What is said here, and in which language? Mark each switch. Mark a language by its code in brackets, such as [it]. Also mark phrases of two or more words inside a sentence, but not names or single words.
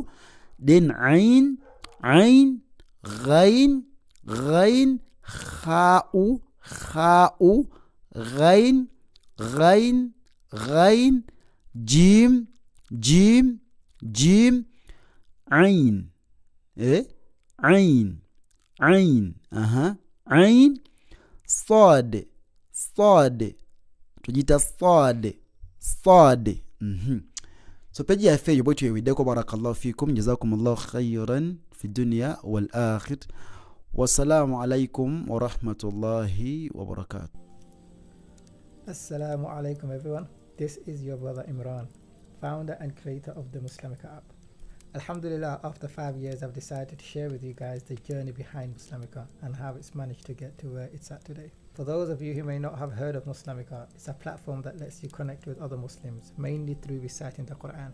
[ar] Then عين عين غين غين خاء خاء غين غين غين جيم جيم جيم عين عين عين عين صاد صاد tujita صاد صاد. [lg] So peji ya fe yobotu yewideko [ar] بارك الله فيكم جزاكم الله خيرا في الدنيا والآخرة. والسلام عليكم ورحمة الله وبركاته. السلام عليكم [en] everyone. This is your brother Imran, founder and creator of the Muslimika app. Alhamdulillah, after 5 years I've decided to share with you guys the journey behind Muslimika and how it's managed to get to where it's at today. For those of you who may not have heard of Muslimika, it's a platform that lets you connect with other Muslims, mainly through reciting the Quran.